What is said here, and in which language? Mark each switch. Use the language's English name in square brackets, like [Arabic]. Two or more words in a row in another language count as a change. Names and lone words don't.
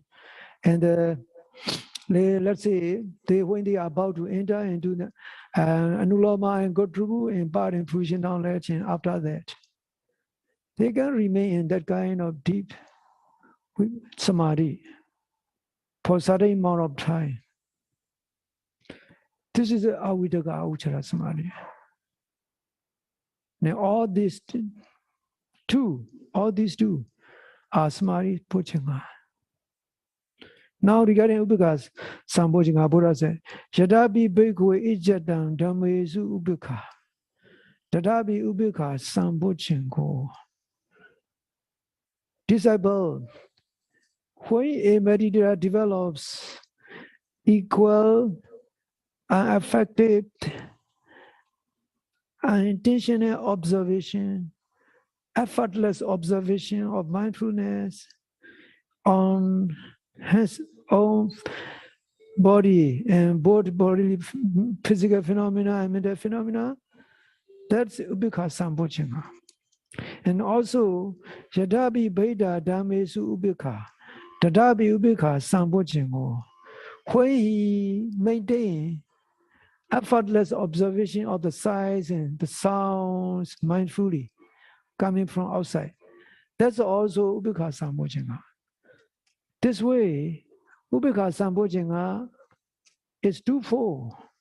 [English] And let's say when they are about to enter into the Anuloma and go through and part and fruition knowledge, and after that, they can remain in that kind of deep samadhi for a certain amount of time. This is the [Pali] avidaga auchara samadhi. [English] Now all these two are [Pali] samadhi bojjhanga. [English] Now regarding [Pali] upekkha sambojjhanga, [English] Buddha said, [Pali] Yadapi bhikkhave ijjatang dhammesu upekkha. Tadapi upekkha sambojjhango. [English] Disciple, when a meditator develops equal, unaffected, unintentional observation, effortless observation of mindfulness on his own body and both bodily physical phenomena and mental phenomena, that's [Pali] upekkha sambojjhanga. [English] And also, [Pali] yadapi bheda dhammesu upekkha, tadapi upekkha sambojjhango. [English] When he maintains effortless observation of the sights and the sounds mindfully coming from outside, that's also [Pali] upekkha sambojjhanga. [English] This way, [Pali] upekkha sambojjhanga [English] is twofold.